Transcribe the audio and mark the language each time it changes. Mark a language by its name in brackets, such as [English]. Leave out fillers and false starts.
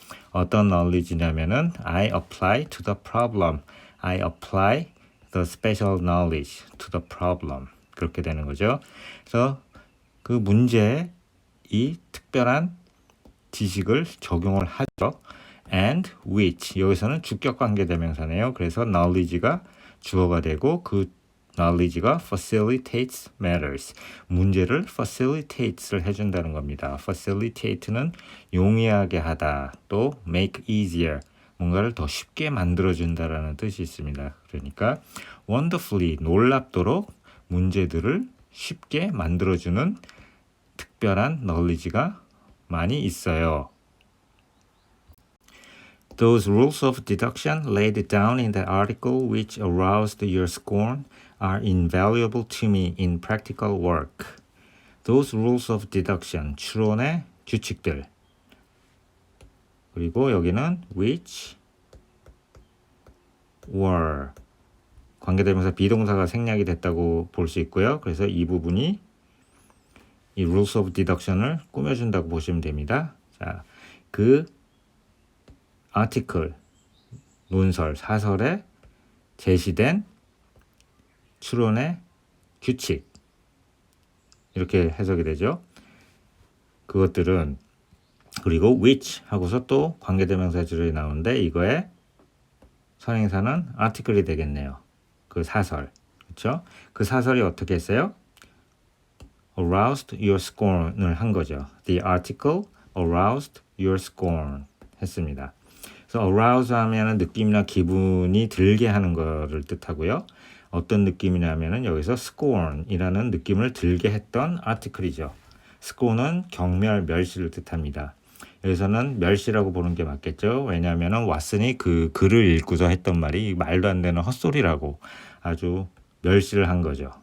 [Korean] 어떤 knowledge냐면은 [English] I apply to the problem, I apply the special knowledge to the problem, [Korean] 그렇게 되는 거죠. 그래서 그 문제에 이 특별한 지식을 적용을 하죠. and which, 여기서는 주격관계 대명사네요. 그래서 knowledge가 주어가 되고 그 knowledge가 [English] facilitates matters, [Korean] 문제를 facilitates를 해준다는 겁니다. facilitate는 용이하게 하다, 또 [English] make easier, [Korean] 뭔가를 더 쉽게 만들어준다라는 뜻이 있습니다. 그러니까 wonderfully, 놀랍도록 문제들을 쉽게 만들어주는 특별한 knowledge가 많이 있어요. [English] Those rules of deduction laid down in that article which aroused your scorn are invaluable to me in practical work. Those rules of deduction, [Korean] 추론의 규칙들. 그리고 여기는 which were 관계대명사 비동사가 생략이 됐다고 볼 수 있고요. 그래서 이 부분이 이 rules of deduction을 꾸며준다고 보시면 됩니다. 자, 그 article, 논설, 사설에 제시된 추론의 규칙 이렇게 해석이 되죠. 그것들은 그리고 which 하고서 또 관계대명사줄이 나오는데 이거에 선행사는 article이 되겠네요. 그 사설, 그렇죠? 그 사설이 어떻게 했어요? [English] aroused your scorn [Korean] 을 한 거죠. [English] The article aroused your scorn [Korean] 했습니다. 그래서 arouse 하면은 느낌이나 기분이 들게 하는 거를 뜻하고요. 어떤 느낌이냐면은 여기서 scorn이라는 느낌을 들게 했던 article이죠. scorn은 경멸, 멸시를 뜻합니다. 여기서는 멸시라고 보는 게 맞겠죠. 왜냐하면은 왓슨이 그 글을 읽고서 했던 말이 말도 안 되는 헛소리라고 아주 멸시를 한 거죠.